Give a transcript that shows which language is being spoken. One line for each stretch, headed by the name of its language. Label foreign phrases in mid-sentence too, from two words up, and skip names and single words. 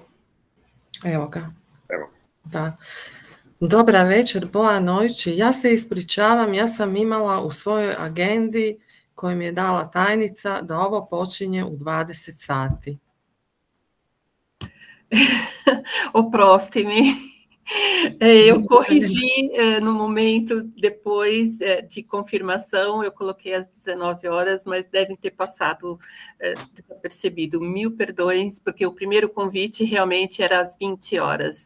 Croatian: Evo ga. Evo. Da. Dobra večer, boa noći. Ja se ispričavam, ja sam imala u svojoj agendi koju mi je dala tajnica da ovo počinje u 20 sati. Oprosti-me.
Portuguese: Eu corrigi no momento depois de confirmação, eu coloquei às 19 horas, mas devem ter passado desapercebido. Mil perdões, porque o primeiro convite realmente era às 20 horas.